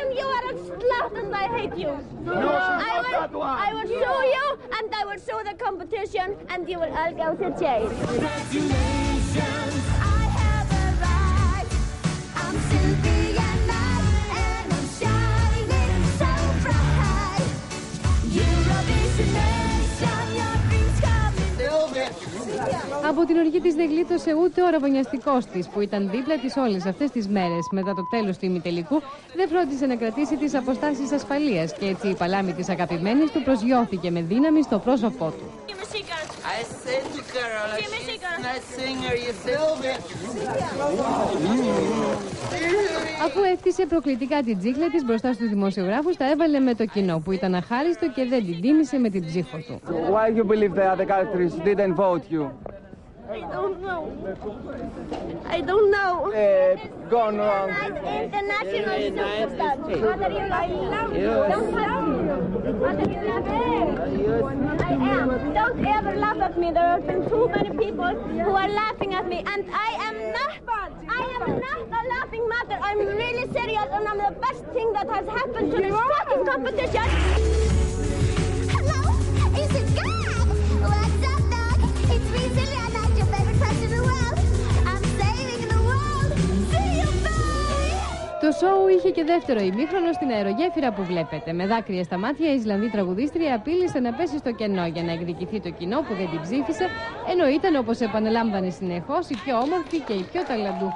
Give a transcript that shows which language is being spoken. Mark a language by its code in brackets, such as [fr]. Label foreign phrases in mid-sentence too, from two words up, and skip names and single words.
[en] And you are a slut, and I hate you. I will sue you, and I will sue the competition, and you will all go to jail. Congratulations, I have arrived. I'm Sylvia Night, and I'm shining so bright. Eurovision nation, your dreams coming. [el] Από την οργή της δεν γλίτωσε ούτε ο ραβωνιαστικός της, που ήταν δίπλα της όλες αυτές τις μέρες. Μετά το τέλος του ημιτελικού, δεν φρόντισε να κρατήσει τις αποστάσεις ασφαλείας και έτσι η παλάμη της αγαπημένης του προσγειώθηκε με δύναμη στο πρόσωπό του. Αφού έφτιασε προκλητικά την τζίκλα της μπροστά στους δημοσιογράφους, τα έβαλε με το κοινό που ήταν αχάριστο και δεν την τίμησε με την ψήφο του. [en] Why you believe the other countries didn't vote you? I don't know. I don't know. Gone wrong. International superstar. Mother, you love me. Don't touch me. Mother, you love me. I am. Don't ever laugh at me. There have been too many people who are laughing at me, and I am not a laughing matter. I'm really serious, and I'm the best thing that has happened to this fucking competition. Hello, is it God? What's up, dog? It's me, Sylvia Night, your favorite person in the world. I'm saving the world. See you, bye! [el] Το σόου είχε και δεύτερο ημίχρονο στην αερογέφυρα που βλέπετε. Με δάκρυα στα μάτια, η Ισλανδή τραγουδίστρια απείλησε να πέσει στο κενό για να εκδικηθεί το κοινό που δεν την ψήφισε, ενώ ήταν, όπως επανελάμβανε συνεχώς, η πιο όμορφη και η πιο ταλαντούχα.